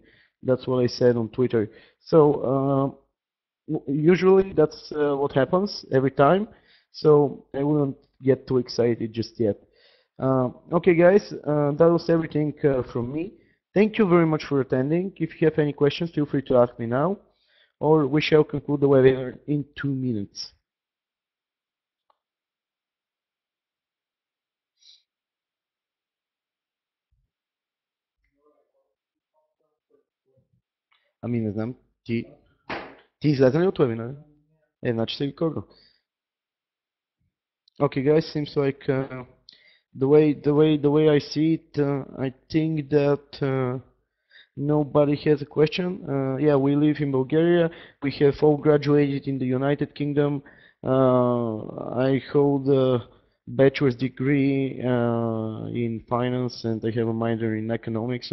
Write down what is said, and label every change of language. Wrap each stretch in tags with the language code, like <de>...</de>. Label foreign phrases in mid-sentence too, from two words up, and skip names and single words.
<en>That's what I said on Twitter. So usually that's what happens every time. So I wouldn't get too excited just yet. Okay, guys, that was everything from me. Thank you very much for attending. If you have any questions, feel free to ask me now, or we shall conclude the webinar in 2 minutes.</en> <bg>Ами не знам, ти излезе ли от webinar? Значи се рекордва.</bg> <en>Okay, guys, seems like the way I see it, I think that nobody has a question. Yeah, we live in Bulgaria. We have all graduated in the United Kingdom. I hold a bachelor's degree in finance, and I have a minor in economics.</en>